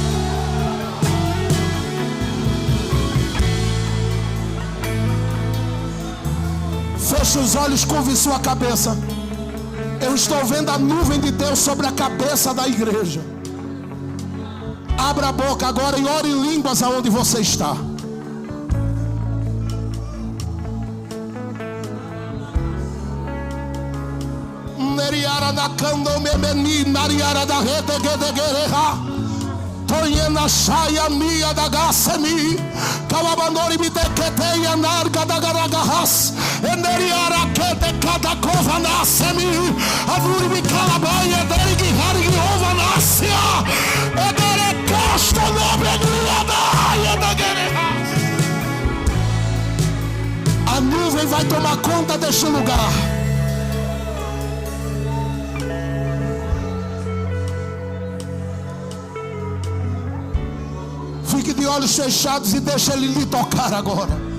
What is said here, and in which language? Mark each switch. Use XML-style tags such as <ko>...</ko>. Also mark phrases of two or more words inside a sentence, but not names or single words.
<pt>Feche os olhos, curve sua cabeça. Eu estou vendo a nuvem de Deus sobre a cabeça da igreja. Abra a boca agora e ore em línguas aonde você está. Neriara da cando memeni, nariara da rede gedegereha. Toyena shaya mia da gasemi, kawabandori bitekete ya narga da garagahas, eneriara kete kada kova nasemi, aduri bikalabaya derigi harigi ova nasia, edere costa nobre guiada da guerra. A nuvem vai tomar conta deste lugar. Fique de olhos fechados e deixa ele lhe tocar agora.</pt>